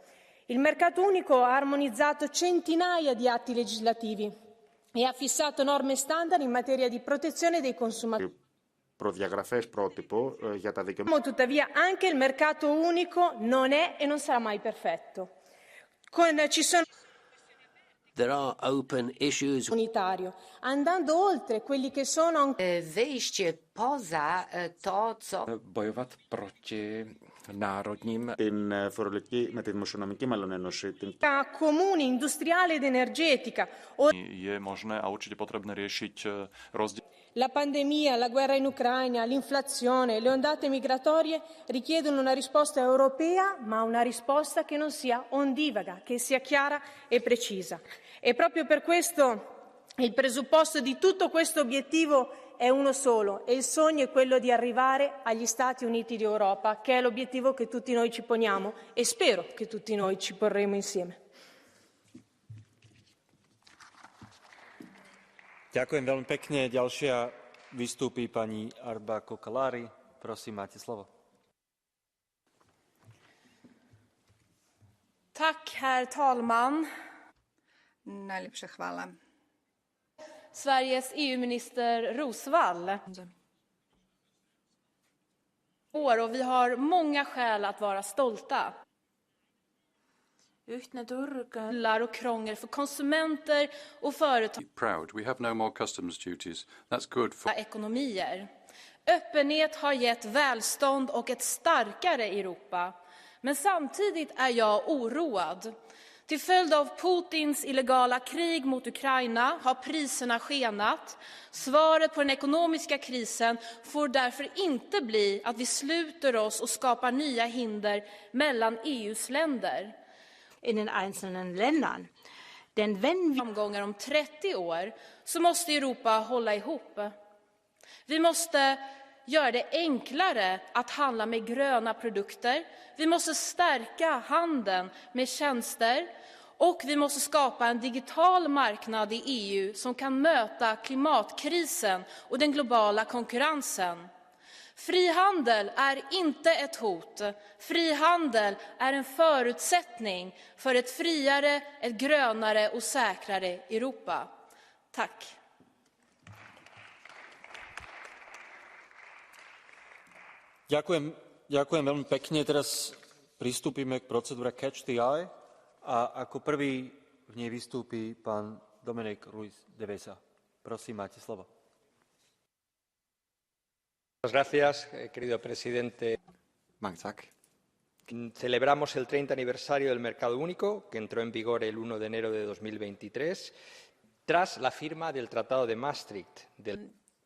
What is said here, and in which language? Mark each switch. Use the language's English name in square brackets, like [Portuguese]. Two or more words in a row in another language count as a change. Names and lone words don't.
[Italian] Il mercato unico ha armonizzato centinaia di atti legislativi e ha fissato norme standard in materia di protezione dei consumatori. Tuttavia anche il mercato unico non è e non sarà mai perfetto. Ci sono [English] There are open issues. [Italian] Unitario, andando oltre quelli che sono [Polish] Wyjście poza to, co [Czech] bojovat proti národním [Greek] με τη δημοσιονομική μάλλον ένωση. [Italian] Comune industriale ed energetica. [Slovak] Je možné a určite potrebné riešiť rozdiel. [Italian] La pandemia, la guerra in Ucraina, l'inflazione, le ondate migratorie richiedono una risposta europea, ma una risposta che non sia ondivaga, che sia chiara e precisa. E proprio per questo il presupposto di tutto questo obiettivo è uno solo, e il sogno è quello di arrivare agli Stati Uniti d'Europa, che è l'obiettivo che tutti noi ci poniamo e spero che tutti noi ci porremo insieme. [Slovak] Ďakujem veľmi pekne. Ďalšia vystúpi pani Arba Kokalari. Prosím, máte slovo. [Swedish] Tack, herr talman. [Slovenian] Najlepša hvala. [Swedish] Sveriges EU-minister Rosvall. Och vi har många skäl att vara stolta. [Estonian] Ühtne turg. [Swedish] Och krångel för konsumenter och företag. [English] Proud. We have no more customs duties. That's good for [Swedish] Ekonomier. Öppenhet har gett välstånd och ett starkare Europa. Men samtidigt är jag oroad. Till följd av Putins illegala krig mot Ukraina har priserna skenat. Svaret på den ekonomiska krisen får därför inte bli att vi sluter oss och skapar nya hinder mellan EU:s länder. [German] in den einzelnen Ländern. Denn wenn wir [Swedish] framgångar om 30 år så måste Europa hålla ihop. Vi måste göra det enklare att handla med gröna produkter. Vi måste stärka handeln med tjänster och vi måste skapa en digital marknad i EU som kan möta klimatkrisen och den globala konkurrensen. Frihandel är inte ett hot. Frihandel är en förutsättning för ett friare, ett grönare och säkrare Europa. Tack. [Slovak] Ďakujem veľmi pekne. Teraz pristúpime k procedúre [English] Catch the Eye [Slovak] a ako prvý v nej vystúpi pán Dominic Ruiz de Vesa. Prosím, máte slovo. [Spanish] Gracias, querido presidente. Celebramos el 30 aniversario del mercado único, que entró en vigor el 1 de enero de 2023, tras la firma del Tratado de Maastricht.